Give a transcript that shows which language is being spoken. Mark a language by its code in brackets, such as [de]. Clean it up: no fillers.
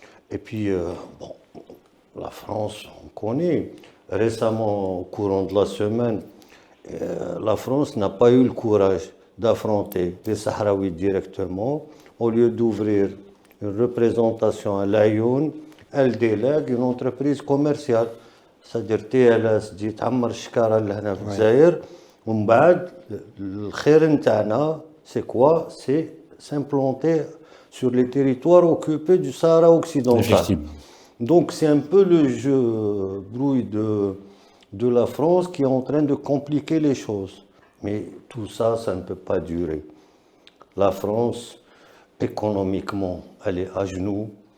[fr] Et puis, la France, on connaît. Récemment, au courant de la semaine, la France n'a pas eu le courage d'affronter les Sahraouis directement. Au lieu d'ouvrir une représentation à Laayoune, elle délègue une entreprise commerciale. C'est-à-dire TLS dit [ar] تعمر الشكارة اللي هنا في الجزائر ومن بعد الخير نتاعنا [fr] c'est quoi? C'est s'implanter sur les territoires occupés du Sahara occidental. Effectivement. Donc c'est un peu le jeu brouille de la France qui est en train de compliquer les choses. Mais tout ça, ça ne peut pas durer. La France, économiquement, elle est à genoux.